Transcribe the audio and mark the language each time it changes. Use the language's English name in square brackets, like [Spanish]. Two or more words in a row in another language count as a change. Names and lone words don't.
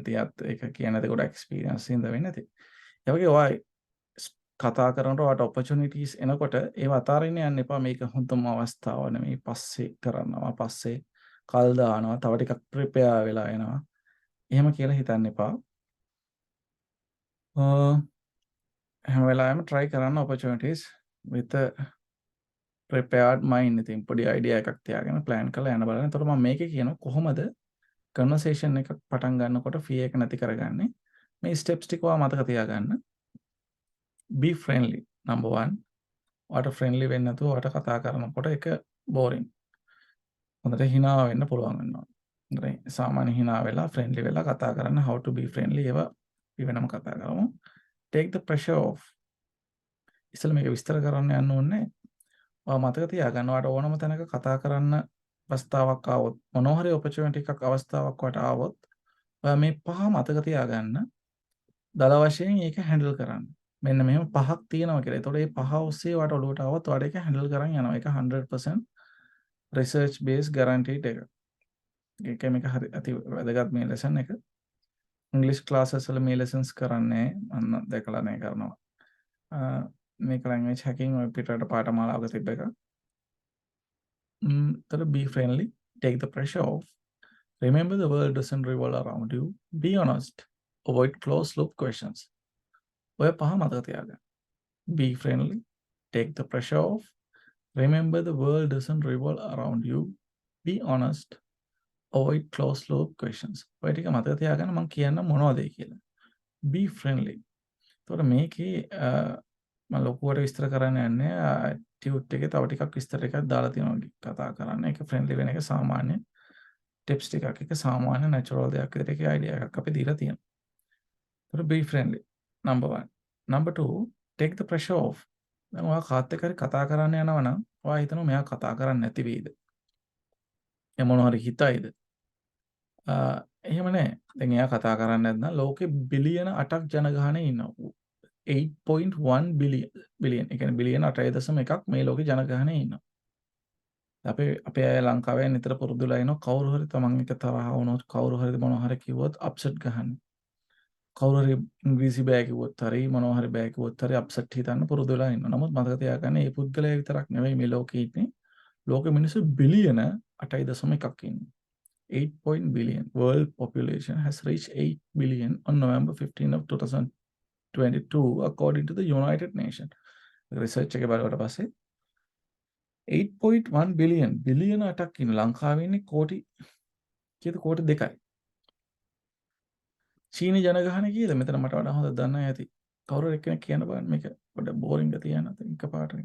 [Sinhala] ඉතින් ඒක කියන්නේ ගොඩක් එක්ස්පීරියන්ස් හින්ද වෙන්නේ නැති. ඒ වගේ ඔය කතා කරනකොට ඔයාට ඔපචුනිටිස් එනකොට ඒව අතාරින්න යන්න එපා. මේක හොඳම අවස්ථාව නෙමෙයි. පස්සේ කරනවා. පස්සේ කල් දානවා. තව ටිකක් ප්‍රිපෙයාර් වෙලා එනවා. එහෙම කියලා හිතන්න එපා. හැම වෙලාවෙම try කරන්න [English] opportunities with a prepared mind. [Sinhala] ඉතින් පොඩි idea එකක් තියාගෙන plan කරලා යන්න බලන්න. එතකොට මම මේකේ කියනවා කොහොමද conversation එකක් පටන් ගන්නකොට fear එක නැති කරගන්නේ. මේ steps ටික ඔයා මතක තියාගන්න. [English] Be friendly. Number 1. [Sinhala] ඔයාට friendly වෙන්න නැතුව ඔයාට කතා කරනකොට ඒක boring. හොඳට hina වෙන්න පුළුවන් වෙනවා. හරි. සාමාන්‍ය hina වෙලා friendly වෙලා කතා කරන්න [English] how to be friendly [Sinhala] ඒවා අපි වෙනම කතා කරමු. [English] Take the pressure off. [Sinhala] ඉතින් මේක විස්තර කරන්න යන්න ඕනේ. ඔයා මතක තියාගන්න ඔයාට ඕනම තැනක කතා කරන්න අවස්ථාවක් ආවොත් මොනවා හරි opportunity එකක් අවස්ථාවක් ඔයාට ආවොත් ඔයා මේ පහ මතක තියාගන්න. දල වශයෙන් ඒක handle කරන්න. මෙන්න මෙහෙම පහක් තියෙනවා කියලා. ඒතකොට මේ පහ ඔස්සේ වට ඔලුවට આવත් ඔයාලට ඒක හැන්ඩල් කරන් යනවා. ඒක 100% [English] research base guaranteed [Sinhala] එක. ඒක මේක හරි අති වැදගත් මේ ලෙසන් එක. ඉංග්‍රීසි ක්ලාසස් වල මේ ලෙසන්ස් කරන්නේ මම දැකලා නැහැ කරනවා. මේක [English] language hacking [Sinhala] ඔය පිටරට පාඨමාලාවක තිබ්බ එක. [English] තර be friendly, take the pressure off. Remember the world doesn't revolve around you. Be honest. Avoid closed loop questions. [Sinhala] ඔය පහ මතක තියාගන්න. [English] Be friendly, take the pressure off. Remember the world doesn't revolve around you. Be honest. Avoid closed loop questions. [Sinhala] ඔය ටික මතක තියාගන්න මම කියන්න මොනවද කියලා. [English] Be friendly. [Sinhala] එතකොට මේකේ මම ලොකුවට විස්තර කරන්න යන්නේ ටියුට් එකේ තව ටිකක් විස්තර එකක් දාලා තියෙනවා කතා කරන්න. ඒක ෆ්‍රෙන්ඩ්ලි වෙන එක සාමාන්‍ය ටිප්ස් ටිකක් එක සාමාන්‍ය නැචරල් දෙයක් විදිහට ඒකේ අයිඩියා එකක් අපි දීලා තියෙනවා. [English] එතකොට be friendly number 1. number 2 take the pressure off. [Sinhala] දැන් ඔයා කාත් එක්ක හරි කතා කරන්න යනවා නම් ඔයා හිතනවා මෙයා කතා කරන්නේ නැති වෙයිද? එයා මොනවා හරි හිතයිද? එහෙම නැහැ. දැන් එයා කතා කරන්නේ නැත්නම් ලෝකේ බිලියන 8ක් ජනගහනය ඉන්නවා. 8.1 බිලියන්. ඒ කියන්නේ බිලියන 8.1ක් මේ ලෝකේ ජනගහනය ඉන්නවා. අපේ අය ලංකාවේ නිතර පුරුදුලා ඉනවා කවුරු හරි තමන් එක තරහ වුණොත් කවුරු හරි මොනවා හරි කිව්වොත් අප්සෙට් ගහන්න. කවුරු හරි ඉංග්‍රීසි බෑ කිව්වොත් හරි මොනවා හරි බෑ කිව්වොත් හරි අප්සෙට් හිතන්න පුරුදුලා ඉන්නවා. නමුත් මතක තියාගන්න මේ පුද්ගලයා විතරක් නෙවෙයි මේ ලෝකේ ඉන්නේ. ලෝකෙ මිනිස්සු බිලියන 8.1ක් ඉන්නවා. [English] 8 billion. World population has reached 8 billion on November 15 of 2022 according to the United Nations. [Sinhala] Research එක බලවට පස්සේ 8.1 billion බිලියන 8ක් ඉන්න ලංකාවේ ඉන්නේ කෝටි කීයද කෝටි 2යි. චීනි ජනගහනය කීයද මෙතන මට වඩා හොඳ දන්න අය ඇති. කවුරු එක්කෙනෙක් කියන්න බලන්න මේක පොඩ්ඩක් බෝරින්ග තියන එකපාරට නිකන්.